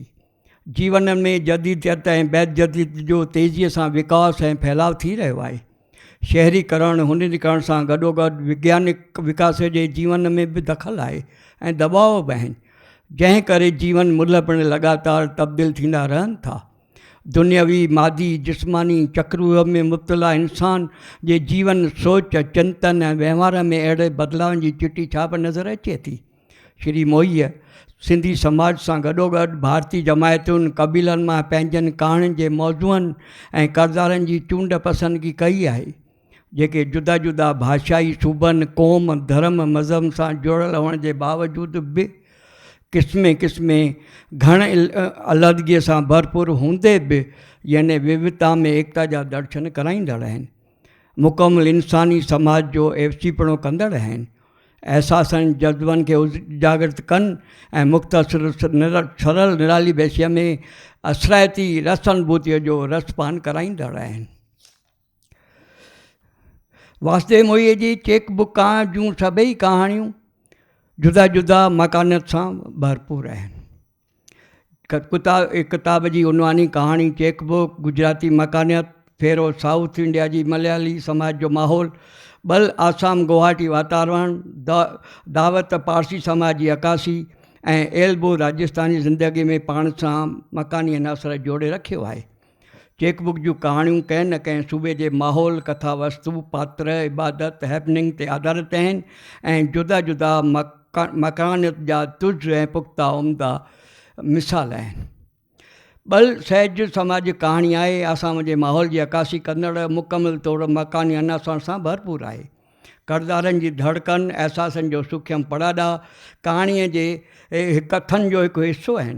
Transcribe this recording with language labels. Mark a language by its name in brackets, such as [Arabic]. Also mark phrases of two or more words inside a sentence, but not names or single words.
[Sindhi] जीवन में जदीदियत ऐं बैद जदीद जो तेज़ीअ सां विकास ऐं फैलाव थी रहियो आहे। शहरीकरण हुनरीकरण सां गॾोगॾु विज्ञानिक विकास जे जीवन में बि दख़ल आहे ऐं दबाव बि आहिनि, जंहिं करे जीवन मुल्ह पिणु लगातार तब्दील थींदा रहनि था। दुनियावी मादी जिस्मानी चक्रव्यूह में मुब्तला इंसान जे जीवन सोच चिंतन ऐं वहिंवार में अहिड़े बदिलावनि जी चिटी छाप नज़र अचे थी। श्री मोहीअ सिंधी समाज सां गॾोगॾु भारतीय जमायतुनि क़बीलनि मां पंहिंजनि कहाणियुनि जे मौज़ूअनि ऐं किरदारनि जी चूंड पसंदगी कई आहे, जेके जुदा जुदा भाषाई सूबनि, क़ौम, धर्म, मज़हब सां जुड़ियल हुअण जे बावजूदु बि क़िस्मे क़िस्मे घण अलहदगीअ सां भरपूर हूंदे बि यानी विविधता में एकता जा दर्शन कराईंदड़ आहिनि, मुकमल इंसानी समाज जो एवसीपणो कंदड़ आहिनि, एहसासनि जज़्बनि खे उजागृत कनि ऐं मुख़्तसिर सरल निराली बेशिया में असराइती रस अनुभूतिअ जो रसपान कराईंदड़ आहिनि। वासुदेव मोहीअ जी चेक बुक जूं सभई कहाणियूं जुदा जुदा मकानियत सां भरपूर आहिनि। किताब जी उनवानी कहाणी चेक बुक, गुजराती मकानियत, फेरो साउथ इंडिया जी मलयाली समाज जो माहौल, बल आसाम गुवाहाटी वातावरण, दावत पारसी समाज जी अकासी ऐं एल्बो राजस्थानी ज़िंदगी में पाण सां मकानी अनासर जोड़े रखियो आहे। चेक बुक जूं कहाणियूं कंहिं न कंहिं सूबे जे माहौल, कथा वस्तु, पात्र, इबादत, हैपनिंग ते आधारित आहिनि ऐं जुदा जुदा मकानियत जा तुझ ऐं पुख्ता उम्दा मिसाल आहिनि। बल सहज समाज कहाणी आहे, आसाम जे माहौल जी अकासी कंदड़ मुकमल तौरु मकानी अनासर सां भरपूर आहे। किरदारनि जी धड़कन, एहसासनि जो सूख्यम पड़ाॾा कहाणीअ जे कथन जो हिकु हिसो आहिनि।